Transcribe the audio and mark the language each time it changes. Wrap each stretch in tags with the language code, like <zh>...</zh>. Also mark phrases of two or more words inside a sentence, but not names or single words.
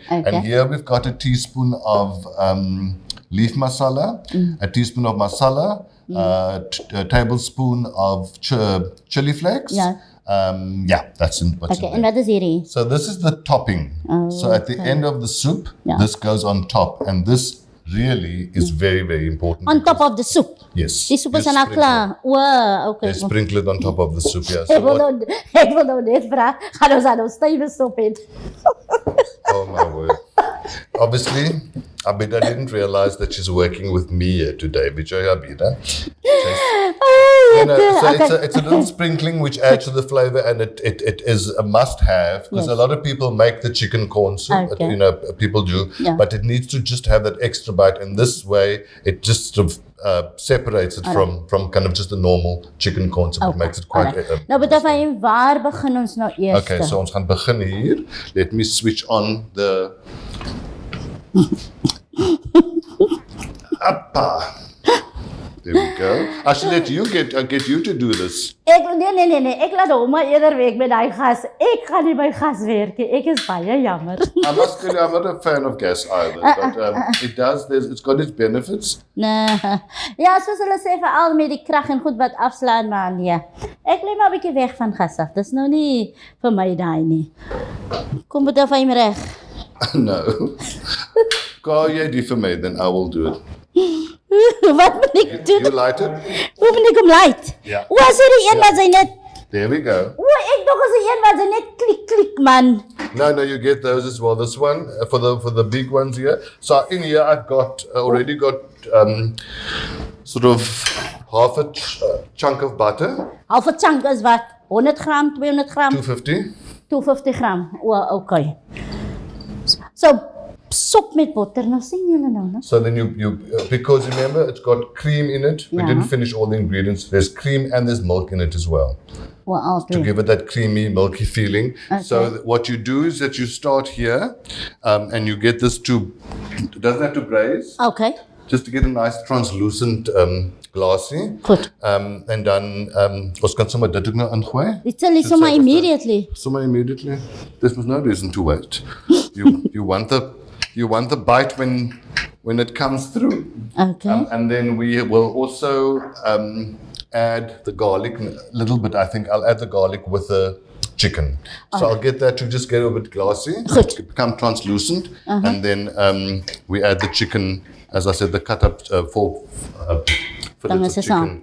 <en>And here we've got a teaspoon of leaf masala, a teaspoon of masala, a tablespoon of chili flakes. That's what's in there. And what is hierdie? So this is the topping. So at the end of the soup, this goes on top, and this really is very, very important. On top of the soup? Yes.</en> <af>Die soep is al klaar.</af> <en>Wow, okay. They sprinkle it on top of the soup, yeah.</en> <af>Ek wil nou net vra, gaan ons aan nou stywe sop het?</af> <en>Oh my word. Obviously, Abidah didn't realize that she's working with me here today. Vijay Abidah. It's a little sprinkling which adds to the flavor, and it is a must-have because a lot of people make the chicken corn soup. Okay. You know, people do, but it needs to just have that extra bite. And this way, it just sort of separates it from kind of just the normal chicken corn soup. It makes it quite.</en> <af>Nou, bedoel Fahiem, waar begin ons nou eers? Okay, so ons gaan begin hier.</af> <en>Let me switch on the. Appa. There we go. I should let you get you to do this.</en> <af>Nee, ek laat hom maar eerder werk met daai gas. Ek gaan nie by gas werk nie. Ek is baie jammer.</af> <en>I must tell you, I'm not a fan of gas either, but it's got its benefits.</en> <af>Nee. Ja, soos hulle sê veral met die krag en goed wat afslaan, maar nee. Ek bly maar 'n bietjie weg van gas af. Dis nou nie vir my daai nie. Kom bedoel Fahiem reg. No. Call jy die vir my,</af> <en>then I will do it.</en> <af>Wat moet ek doen?</af> <en>You light it?</en> <af>Hoe moet ek hom light? Ja. O, as die een wat sy net...</af> <en>There we go.</en> <af>O, ek dog as die een wat sy net klik, man.</af> <en>No, you get those as well. This one, for the big ones here. So in here I've got, already got sort of half a chunk of butter. Half a chunk is wat? 100 gram, 200 gram? 250.</en> <af>250 gram. O, okay. So, sop met botter, nou sien julle nou, né?</af> <en>So then you because remember it's got cream in it. We didn't finish all the ingredients. There's cream and there's milk in it as well. Well, all To give it that creamy, milky feeling. Okay. So what you do is that you start here, and you get this it doesn't have to braise, Okay. just to get a nice translucent glassy.</en> <af>Goed. En dan ons kan sommer dit ook nou ingooi. Dit sal sommer immediately. Sommer immediately.</af> <en>There's no reason to wait. You want the bite when it comes through. Okay. And then we will also add the garlic a little bit. I think I'll add the garlic with the chicken. So I'll get that to just get a bit glassy, become translucent, and then we add the chicken, as I said, the cut up fillets of chicken.</en>